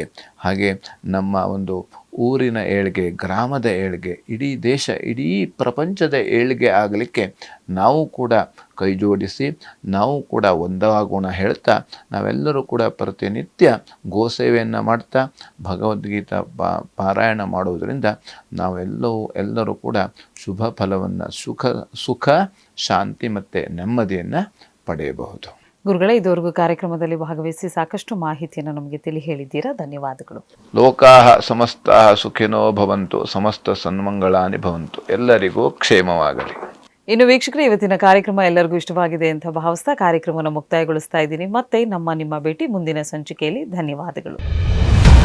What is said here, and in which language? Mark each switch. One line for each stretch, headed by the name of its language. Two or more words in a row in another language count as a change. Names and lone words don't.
Kannada: ಹಾಗೆ ನಮ್ಮ ಒಂದು ಊರಿನ ಏಳಿಗೆ, ಗ್ರಾಮದ ಏಳಿಗೆ, ಇಡೀ ದೇಶ, ಇಡೀ ಪ್ರಪಂಚದ ಏಳಿಗೆ ಆಗಲಿಕ್ಕೆ ನಾವು ಕೂಡ ಕೈ ಜೋಡಿಸಿ ನಾವು ಕೂಡ ಒಂದಾಗೋಣ ಹೇಳ್ತಾ ನಾವೆಲ್ಲರೂ ಕೂಡ ಪ್ರತಿನಿತ್ಯ ಗೋಸೇವೆಯನ್ನು ಮಾಡ್ತಾ ಭಗವದ್ಗೀತಾ ಪಾರಾಯಣ ಮಾಡುವುದರಿಂದ ಎಲ್ಲರೂ ಕೂಡ ಶುಭ ಫಲವನ್ನು, ಸುಖ ಶಾಂತಿ ಮತ್ತು ನೆಮ್ಮದಿಯನ್ನು ಪಡೆಯಬಹುದು. ಗುರುಗಳೇ, ಇದುವರೆಗೂ ಕಾರ್ಯಕ್ರಮದಲ್ಲಿ ಭಾಗವಹಿಸಿ ಸಾಕಷ್ಟು ಮಾಹಿತಿಯನ್ನು ನಮಗೆ ತಿಳಿ ಹೇಳಿದ್ದೀರಾ. ಧನ್ಯವಾದಗಳು.
Sanskrit: ಲೋಕಾಹ ಸಮಸ್ತಾಹ ಸುಖಿನೋ ಭವಂತು, ಸಮಸ್ತ ಸನ್ಮಂಗಳಾನಿ ಭವಂತು.
Kannada: ಎಲ್ಲರಿಗೂ ಕ್ಷೇಮವಾಗಲಿ. ಇನ್ನು ವೀಕ್ಷಕರೇ, ಇವತ್ತಿನ ಕಾರ್ಯಕ್ರಮ ಎಲ್ಲರಿಗೂ ಇಷ್ಟವಾಗಿದೆ ಅಂತ ಭಾವಿಸ್ತಾ ಕಾರ್ಯಕ್ರಮವನ್ನು ಮುಕ್ತಾಯಗೊಳಿಸ್ತಾ ಇದ್ದೀನಿ. ಮತ್ತೆ ನಿಮ್ಮ ಭೇಟಿ ಮುಂದಿನ ಸಂಚಿಕೆಯಲ್ಲಿ. ಧನ್ಯವಾದಗಳು.